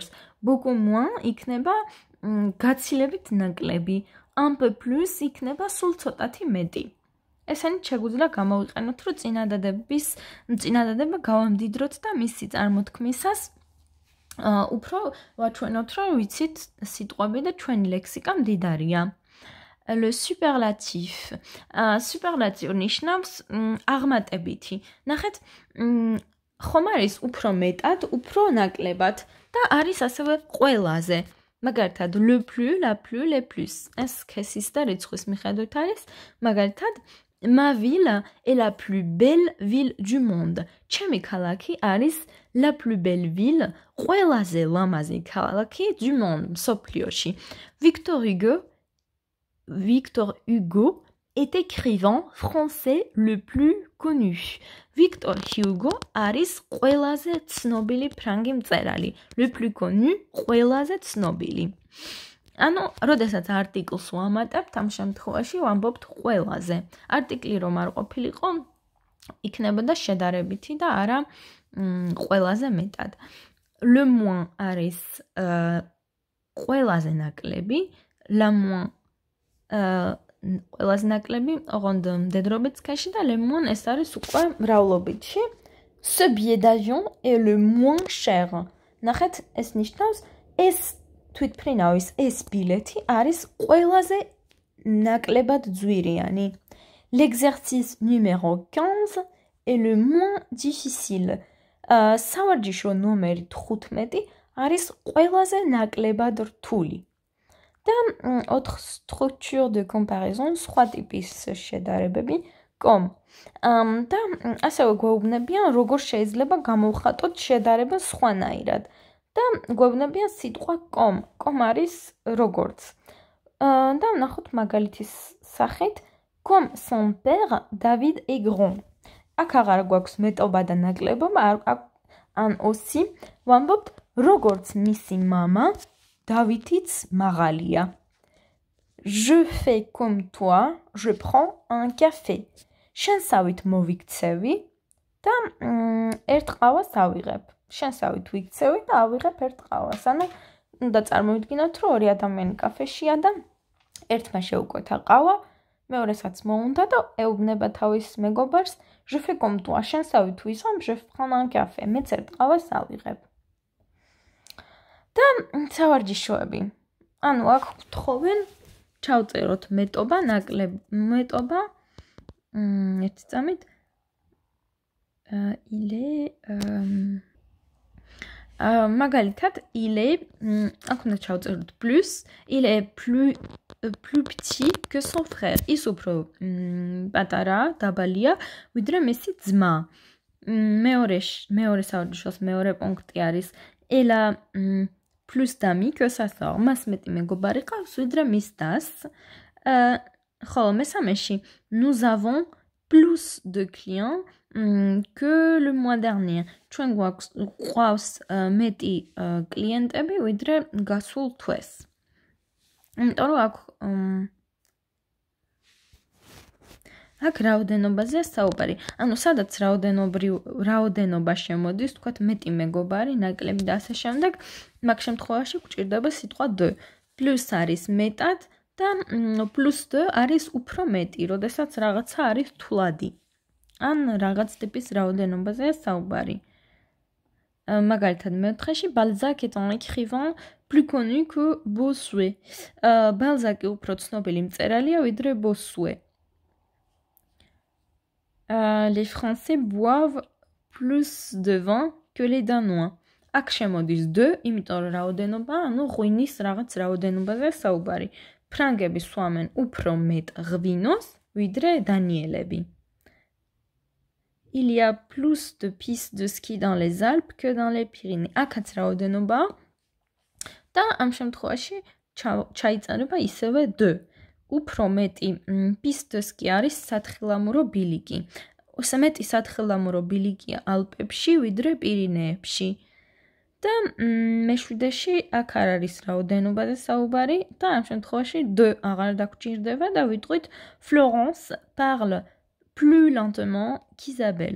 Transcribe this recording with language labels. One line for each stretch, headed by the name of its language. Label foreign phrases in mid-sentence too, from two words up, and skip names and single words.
French: Beaucoup moins
Georgian: იქნება გაცილებით ნაკლები.
French: Un peu plus
Georgian: იქნება სულ ცოტათი მეტი. ესენი შეგვიძლია გამოვიყენოთ, რომ წინადადება გავამდიდროთ და მისი წარმოთქმისას უფრო ვაჩვენოთ, რომ ვიცით სიტყვები და ჩვენი ლექსიკა მდიდარია.
French: Le superlatif. Superlatif
Georgian: ნიშნავს აღმატებითი. ნახეთ, ხომ არის უფრო მეტად, უფრო ნაკლებად და არის ასევე ყველაზე. მაგალითად,
French: le plus, la plus, les plus.
Georgian: ეს ქესის და რიცხვის მიხედვით არის. მაგალითად,
French: ma ville est la plus belle ville du monde.
Georgian: ჩემი ქალაქი არის
French: la plus belle ville,
Georgian: ყველაზე ლამაზი ქალაქი
French: du monde,
Georgian: მსოფლიოში.
French: Victor Hugo est écrivain français le plus connu.
Georgian: Victor Hugo არის ყველაზე ცნობილი ფრანგი მწერალი.
French: Le plus connu,
Georgian: ყველაზე ცნობილი. ანუ, როდესაც არტიკლს ვამატებთ, ამ შემთხვევაში ვამბობთ ყველაზე. არტიკლი რომ არ ყოფილიყო, იქნებოდა შედარებითი და არა ყველაზე მეტად.
French: Le moins
Georgian: არის ყველაზე ნაკლები,
French: la moins
Georgian: ყველაზე ნაკლები, ოღონდ მდედრობით სქეში და
French: le moins
Georgian: ეს არის უკვე მრავლობითში.
French: Ce billet d'avion est le moins cher.
Georgian: ნახეთ, ეს ნიშნავს ეს თვითმფრინავის ეს ბილეთი არის ყველაზე ნაკლებად ძვირიანი.
French: L'exercice numéro 15 est le moins difficile.
Georgian: სავარჯიშო ნომერი 15 არის ყველაზე ნაკლებად რთული.
French: და 4 structure de comparaison,
Georgian: სხვა ტიპის შედარებები, com. და ასევე გვეუბნებიან, როგორ შეიძლება გამოვხატოთ შედარება სხვანაირად. და გვეუბნებიან სიტყვა com. com არის როგორც. და ვნახოთ მაგალითის სახით,
French: comme son père, David est grand.
Georgian: აქ აღარ გვაქვს მეტობა და ნაკლებობა, ან aussi ვამბობთ, როგორც მისი მამა, დავითიც მაღალია.
French: Je fais comme toi, je prends un café.
Georgian: შენსავით მოვიქცევი და ერთ ყავას ავიღებ. შენსავით ვიქცევი და ავიღებ ერთ ყავას. ანუ უნდა წარმოვიდგინოთ, რომ ორი ადამიანი კაფეშია და ერთმა შეუკვეთა ყავა, მეორესაც მოუნდა და ეუბნება თავის მეგობარს,
French: je fais comme toi,
Georgian: შენსავით ვისვამ,
French: je prends un café.
Georgian: მეც ერთ ყავას ავიღებ. და სავარჯიშოები. ანუ აქ ვთხოვენ, ჩავწეროთ მეტობა, მეტობა, ერთი წამით,
French: il est, მაგალითად, il est,
Georgian: აქ უნდა ჩავწეროთ
French: plus, il est plus petit que son frère.
Georgian: ის უფრო პატარაა, დაბალია, ვიდრე მისი ძმა. მეორე სავარჯიშოს მეორე პუნქტი არის,
French: elle a plus d'amis que sa sœur.
Georgian: მას მეტი მეგობარი ყავს, ვიდრე მის დას. ხოლო მესამეში,
French: nous avons plus de clients que le mois dernier.
Georgian: ჩვენ გვყავს მეტი კლიენტები, ვიდრე გასულ თვეს. იმიტომ რომ აქ აქ რაოდენობაზეა საუბარი. ანუ სადაც რაოდენობა შემოდის, თქვათ მეტი მეგობარი, ნაკლები და ასე შემდეგ, მაგ შემთხვევაში გვჭირდება სიტყვა de. Plus არის მეტად და plus de არის უფრო მეტი, როდესაც რაღაცა არის თვლადი. ან რაღაც ტიპის რაოდენობაზეა საუბარი. მაგალითად მეოთხეში
French: Balzac est un écrivain plus connu que Bossuet.
Georgian: Balzac უფრო ცნობილი მწერალია ვიდრე Bossuet.
French: Les Français boivent plus de vin que les Danois.
Georgian: აქ შემოდის de, იმიტომ რომ რაოდენობა, ანუ ღვინის რაღაც რაოდენობაზე საუბარი. ფრანგები სვამენ უფრო მეტ ღვინოს, ვიდრე დანიელები.
French: Il y a plus de pistes de ski dans les Alpes que dans les Pyrénées.
Georgian: აქაც რაოდენობა და ამ შემთხვევაში ჩაიწერება ისევე de. უფრო მეტი
French: piste de ski
Georgian: არის სათხილამურო ბილიკი. მეტი სათხილამურო ბილიკია ალპებში, ვიდრე პირინეებში. და მეშვიდეში აქ არ არის რაოდენობაზე საუბარი და ამ შემთხვევაში de აღარ დაგჭირდება და ვიტყვით
French: Florence parle plus lentement qu'Isabelle.